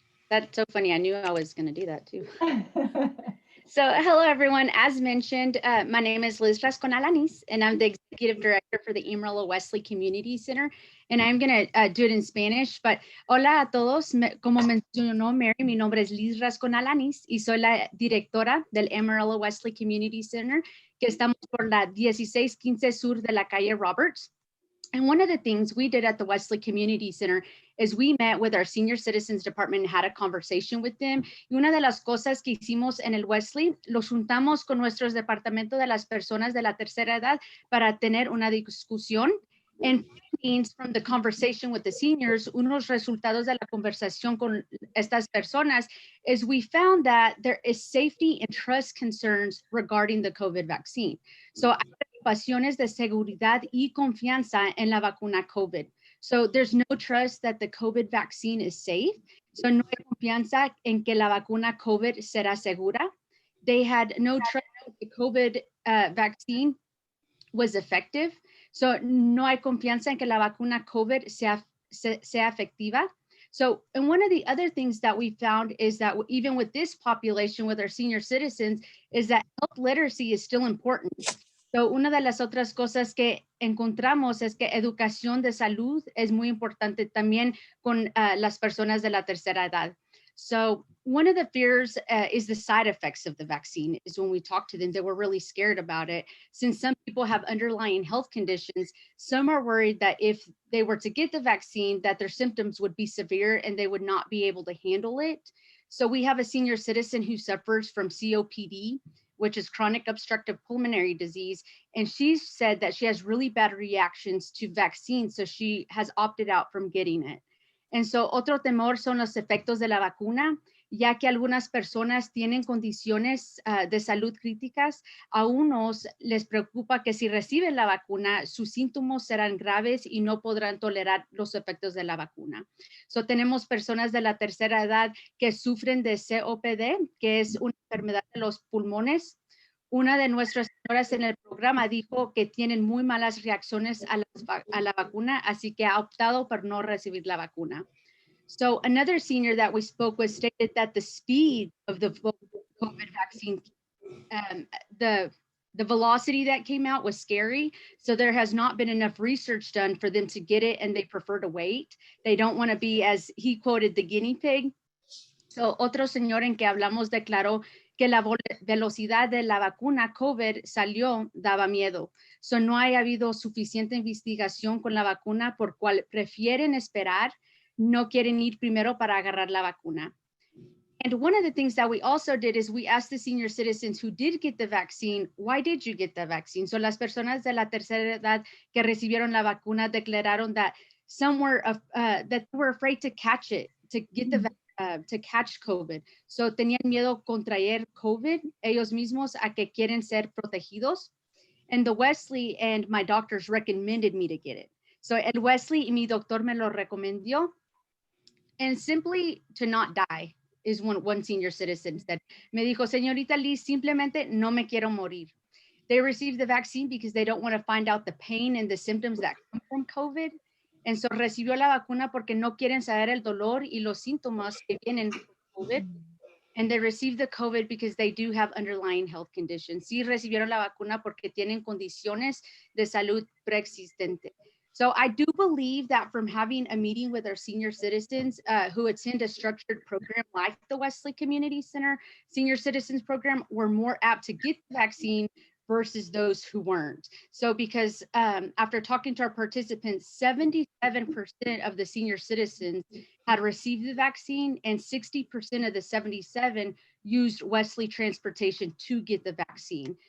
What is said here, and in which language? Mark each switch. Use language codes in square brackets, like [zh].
[en] That's so funny. I knew I was going to do that too. So hello, everyone. As mentioned, my name is Liz Rascon-Alanis, and I'm the executive director for the Amarillo Wesley Community Center. And I'm going to do it in Spanish, but [es] hola a todos. Como mencionó Mary, mi nombre es Liz Rascon-Alanis y soy la directora del Amarillo Wesley Community Center, que estamos por la 1615 Sur de la calle Roberts. [en] And one of the things we did at the Wesley Community Center is we met with our senior citizens department and had a conversation with them. [es] Y una de las cosas que hicimos en el Wesley, los juntamos con nuestros departamentos de las personas de la tercera edad para tener una discusión. [en] And findings from the conversation with the seniors, [es] unos resultados de la conversación con estas personas [en] is we found that there is safety and trust concerns regarding the COVID vaccine. So I [es] preocupaciones de seguridad y confianza en la vacuna COVID. [en] So there's no trust that the COVID vaccine is safe. [es] So no hay confianza en que la vacuna COVID será segura. [en] They had no trust that the COVID vaccine was effective. [es] So no hay confianza en que la vacuna COVID sea efectiva. [en] So, and one of the other things that we found is that even with this population, with our senior citizens, is that health literacy is still important. [es] So, una de las otras cosas que encontramos es que educación de salud es muy importante también con las personas de la tercera edad. [en] So one of the fears is the side effects of the vaccine. Is when we talk to them, they were really scared about it. Since some people have underlying health conditions, some are worried that if they were to get the vaccine, that their symptoms would be severe and they would not be able to handle it. So we have a senior citizen who suffers from COPD, which is chronic obstructive pulmonary disease. And she said that she has really bad reactions to vaccines. So she has opted out from getting it. [es] And so otro temor son los efectos de la vacuna, ya que algunas personas tienen condiciones de salud críticas. A unos les preocupa que si reciben la vacuna, sus síntomas serán graves y no podrán tolerar los efectos de la vacuna. So tenemos personas de la tercera edad que sufren de COPD, que es una enfermedad de los pulmones. Una de nuestras señoras en el programa dijo que tienen muy malas reacciones a la vacuna, así que ha optado por no recibir la vacuna. [en] So another senior that we spoke with stated that the speed of the COVID vaccine, the velocity that came out was scary. So there has not been enough research done for them to get it, and they prefer to wait. They don't want to be, as he quoted, the guinea pig. [es] So otro señor en que hablamos declaró que la velocidad de la vacuna COVID salió, daba miedo. So no ha habido suficiente investigación con la vacuna, por cual prefieren esperar, no quieren ir primero para agarrar la vacuna. [en] And one of the things that we also did is we asked the senior citizens who did get the vaccine, why did you get the vaccine? So [es] las personas de la tercera edad que recibieron la vacuna declararon [en] that some were that they were afraid to catch it, to get the vaccine. To catch COVID. [es] So tenían miedo contraer COVID ellos mismos a que quieren ser protegidos. [en] And the Wesley and my doctors recommended me to get it. [es] So el Wesley y mi doctor me lo recomendó. [en] And simply to not die is one senior citizen said. [es] Me dijo, señorita Liz, simplemente no me quiero morir. [en] They received the vaccine because they don't want to find out the pain and the symptoms that come from COVID. [es] And so recibió la vacuna porque no quieren saber el dolor y los síntomas que vienen con COVID. [en] And they received the COVID because they do have underlying health conditions. [es] Sí recibieron la vacuna porque tienen condiciones de salud preexistente. [en] So I do believe that from having a meeting with our senior citizens who attend a structured program like the Wesley Community Center Senior Citizens Program, we're more apt to get the vaccine versus those who weren't. So because after talking to our participants, 77% of the senior citizens had received the vaccine, and 60% of the 77 used Wesley transportation to get the vaccine.